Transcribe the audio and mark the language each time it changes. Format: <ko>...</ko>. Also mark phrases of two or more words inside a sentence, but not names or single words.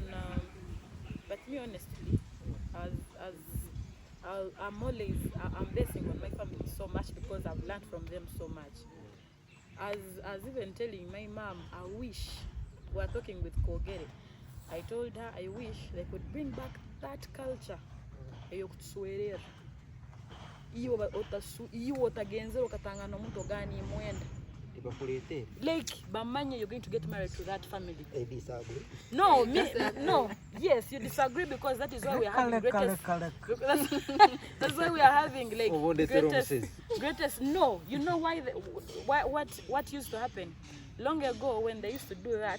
<en>But me honestly, I'm blessing on my family so much because I've learned from them so much. As even telling my mom, I wish, we're talking with Kogere, I told her I wish they could bring back that culture.</en> <nyn>Iyo otagenze okatanga nomuntu gani mwenda.</nyn> <en>Like bamanya you're going to get married to that family. I disagree. No, no. Yes, you disagree because that is why we are having greatest. That's why we are having like greatest. No, you know why? What used to happen long ago when they used to do that?</en>